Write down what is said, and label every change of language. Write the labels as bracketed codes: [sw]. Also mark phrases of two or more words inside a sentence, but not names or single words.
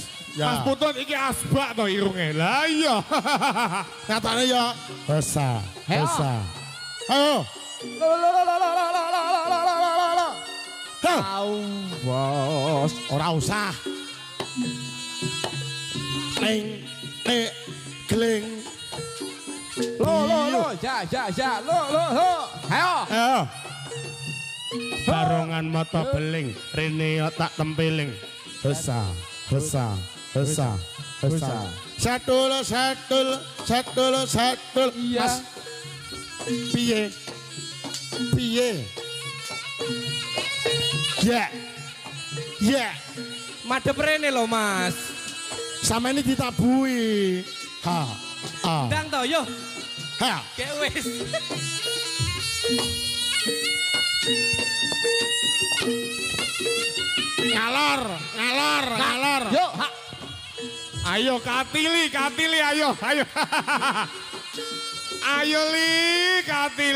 [jv] Mas Putut iki asbak to irunge. Lah iya. [id] Katanya ya. Dosa. Ayo. [jv] Bos. Ora usah. Neng, geling. Lo. Ja. Lo. Ayo. Barongan mata beling, rene tak tempeling. Hesa, hesa, hesa, hesa. Satul, satul, satul, satul. Iya. Mas, piye? Piye? Ya, ya. Madep rene lho Mas. [id] Sama ini ditabui. Ha, ha, [jv] Ndang to yo. ha. Kayak wis. Ngalor, ngalor, ngalor. Yuk, ha. Ayo Katili, Katili, ayo, ayo. Ayo Li, Katili.